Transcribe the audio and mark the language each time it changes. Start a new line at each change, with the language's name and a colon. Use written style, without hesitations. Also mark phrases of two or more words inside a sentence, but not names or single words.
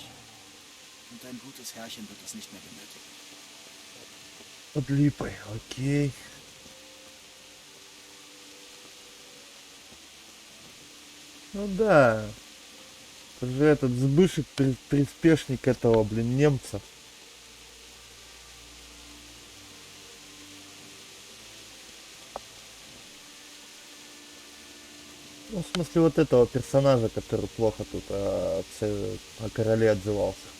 German: Und dein gutes Herrchen wird es nicht mehr benötigen.
Russian: Под липой, окей. Ну да. Это же этот Збышек приспешник этого, блин, немца. Ну, в смысле, вот этого персонажа, который плохо тут о короле отзывался.